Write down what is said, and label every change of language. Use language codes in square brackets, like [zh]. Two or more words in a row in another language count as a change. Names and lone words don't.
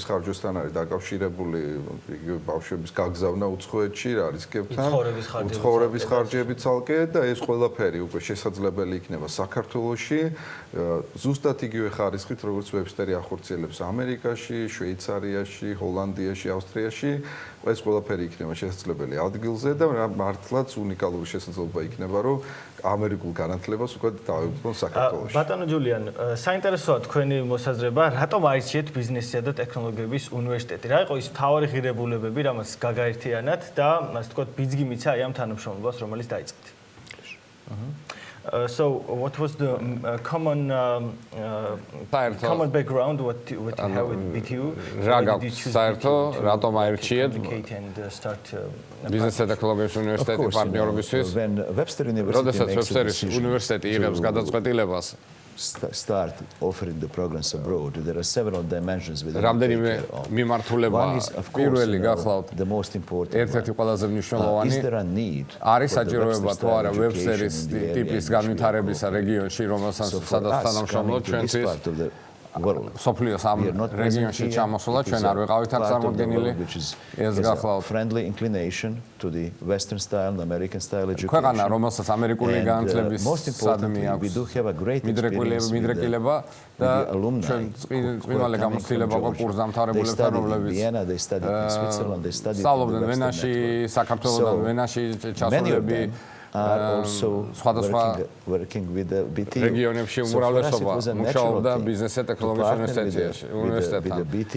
[ka] ხარჯვასთან არის დაკავშირებული იგივე ბავშვების გაგზავნა უცხოეთში, რა რისკებთან, უცხოურების ხარჯები ცალკე და ეს ყველაფერი უკვე შესაძლებელი იქნება საქართველოში, ზუსტად იგივე ხარისხით, როგორც ვებსტერი ახორციელებს ამერიკაში, შვეიცარიაში, ჰოლანდიაში, ავსტრიაში, ეს ყველაფერი იქნება შესაძლებელი ადგილზე და მართლაც უნიკალური შესაძლებლობა იქნება, რომ ამერიკულ განათლებას უკვე დავებრძოლ საქართველოში. ბატონო ჯულიან, საინტერესოა თქვენი მოსაზრება, რატომ აირჩიეთ ბიზნესისა და ტექნოლოგიების უნივერსიტეტი? რა იყო ის მთავარი ღირებულებები, რამაც გაგაერთიანათ და ასე ვთქვათ, ბიძგი მიცა აი ამ თანამშრომლობას, რომელიც დაიწყეთ? [en] So what was the common background what you have with BTU? [ka] რა გაქვს საერთო რატომ აირჩიეთ ბიზნეს და ტექნოლოგიების უნივერსიტეტი პარტნიორობისთვის? როდესაც ვებსტერის უნივერსიტეტი იღებს გადაწყვეტილებას [en] start offering the programs abroad, there are several dimensions with [ka] რამდენიმე მიმართულება პირველი გახლავთ ერთ-ერთი ყველაზე მნიშვნელოვანი არის საჭიროება თუ არა ვებსტერის ტიპის განვითარებისა რეგიონში, სადაც თანამშრომლობთ ჩვენთვის სოფლიოს ამ რეგიონში ჩამოსვლა ჩვენ არ ვიყავით აქ წარმოდგენილი ეს გახლავთ [en] friendly inclination to the western style and American style education. [ka] ქვეყანა რომელსაც ამერიკული განათლების სადმი აქვს მიდრეკილება და ჩვენ წვიმალე გამოცდილება ყო კურსდამთავრებულებთან რომლებიც სწავლობდნენ ვენაში, საქართველოსთან ვენაში ჩასულები სხვადასხვა რეგიონებში უმრავლესობა მუშაობდა ბიზნეს და ტექნოლოგიის უნივერსიტეტთან.